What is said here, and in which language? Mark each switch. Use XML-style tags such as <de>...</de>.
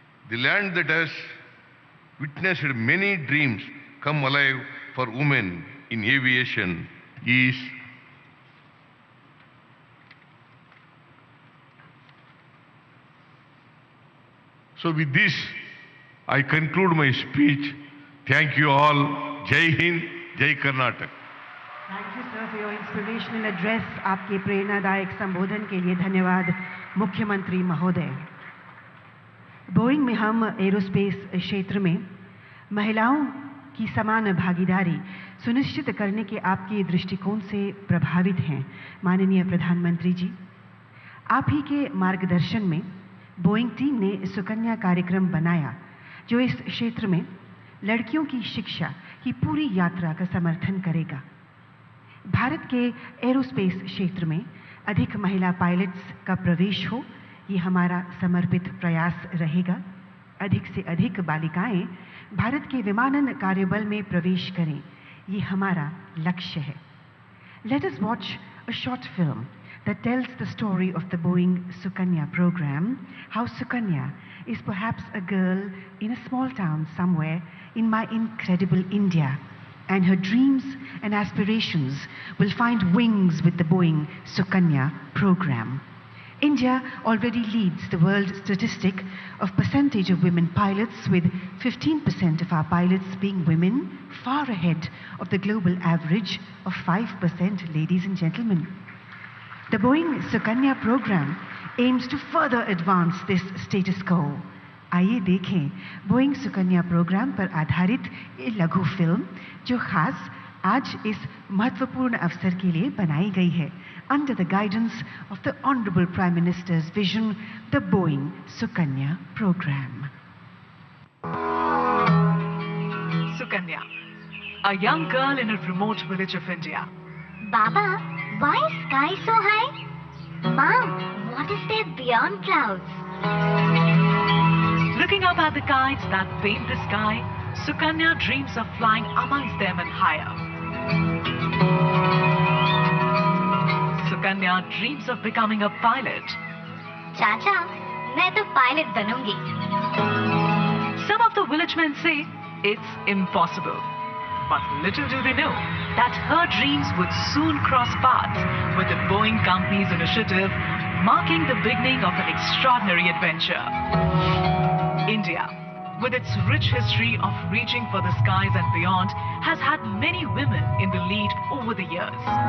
<en>The land that has witnessed many dreams come alive for women in aviation is so. With this, I conclude my speech. Thank you all. Jai Hind, Jai Karnataka. Thank you, sir, for your inspirational address.</en> <hi>आपके प्रेरणादायक संबोधन के लिए धन्यवाद, मुख्यमंत्री महोदय। Boeing में हम एरोस्पेस क्षेत्र में महिलाओं की समान भागीदारी सुनिश्चित करने के आपके दृष्टिकोण से प्रभावित हैं, माननीय प्रधानमंत्री जी। आप ही के मार्गदर्शन में बोइंग टीम ने सुकन्या कार्यक्रम बनाया, जो इस क्षेत्र में लड़कियों की शिक्षा की पूरी यात्रा का समर्थन करेगा। भारत के एरोस्पेस क्षेत्र में अधिक महिला पायलट्स का प्रवेश हो, ये हमारा समर्पित प्रयास रहेगा। अधिक से अधिक बालिकाएं भारत के विमानन कार्यबल में प्रवेश करें, ये हमारा लक्ष्य है।</hi> <en>Let us watch a short film that tells the story of the Boeing Sukanya program, how Sukanya is perhaps a girl in a small town somewhere in my incredible India, and her dreams and aspirations will find wings with the Boeing Sukanya program. India already leads the world statistic of percentage of women pilots, with 15% of our pilots being women, far ahead of the global average of 5%, ladies and gentlemen. The Boeing Sukanya program aims to further advance this status quo.</en> <hi>आइए देखें Boeing Sukanya programme पर आधारित ये लघु film जो खास आज इस महत्वपूर्ण अवसर के लिए बनाई गई है</hi> <en>under the guidance of the Honorable Prime Minister's vision, the Boeing Sukanya program. Sukanya, a young girl in a remote village of India. Baba, why is sky so high? Mom, what is there beyond clouds? Looking up at the kites that paint the sky, Sukanya dreams of flying amongst them and higher. Sukanya dreams of becoming a pilot.</en> <hi>Chacha, मैं तो pilot बनूंगी.</hi> <en>Some of the village men say it's impossible. But little do they know that her dreams would soon cross paths with the Boeing company's initiative, marking the beginning of an extraordinary adventure. India, with its rich history of reaching for the skies and beyond, has had many women in the lead over the years.</en>